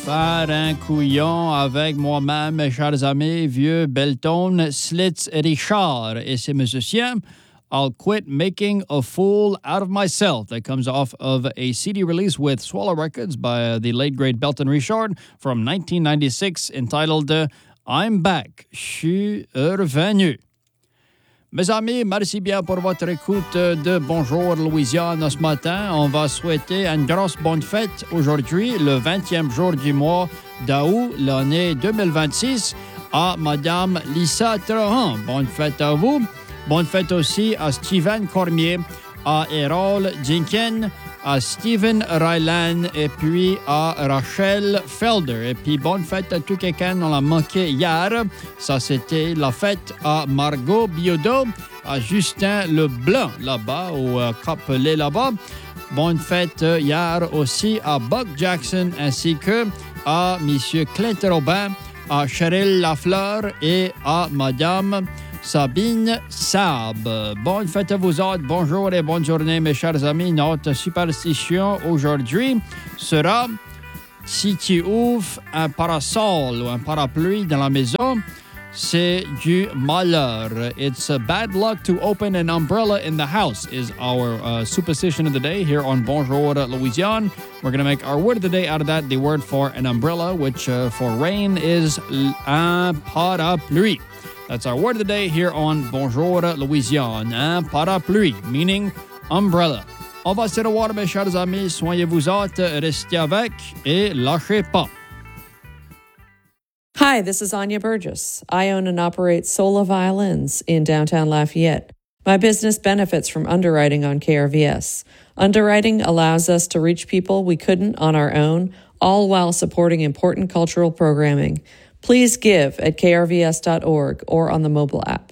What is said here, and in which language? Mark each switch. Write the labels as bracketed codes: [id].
[fr] Faire un couillon avec moi-même, chers amis, vieux Belton, Slitz Richard et ses musiciens. [en] I'll quit making a fool out of myself. That comes off of a CD release with Swallow Records by the late great Belton Richard from 1996, entitled I'm Back, J'suis Revenu. [fr] Mes amis, merci bien pour votre écoute de Bonjour Louisiane ce matin. On va souhaiter une grosse bonne fête aujourd'hui, le 20e jour du mois d'août, l'année 2026, à Madame Lisa Trahan. Bonne fête à vous. Bonne fête aussi à Stephen Cormier, à Errol Jenkins, à Stephen Ryland et puis à Rachel Felder. Et puis bonne fête à tout quelqu'un, on l'a manqué hier. Ça, c'était la fête à Margot Biodeau, à Justin Leblanc là-bas, au Capelé là-bas. Bonne fête hier aussi à Buck Jackson ainsi que à M. Clint Robin, à Cheryl Lafleur et à Madame Sabine Saab. Bonne fête à vous autres. Bonjour et bonne journée, mes chers amis. Notre superstition aujourd'hui sera, si tu ouvres un parasol ou un parapluie dans la maison, c'est du malheur. [en] It's a bad luck to open an umbrella in the house is our superstition of the day here on Bonjour Louisiane. We're going to make our word of the day out of that, the word for an umbrella, which for rain is un parapluie. That's our word of the day here on Bonjour Louisiane, un parapluie, meaning umbrella. [fr] On va se revoir, mes chers amis, soignez-vous autres, restez avec et lâchez pas. [en] Hi, this is Anya Burgess. I own and operate Sola Violins in downtown Lafayette. My business benefits from underwriting on KRVS. Underwriting allows us to reach people we couldn't on our own, all while supporting important cultural programming. Please give at krvs.org or on the mobile app.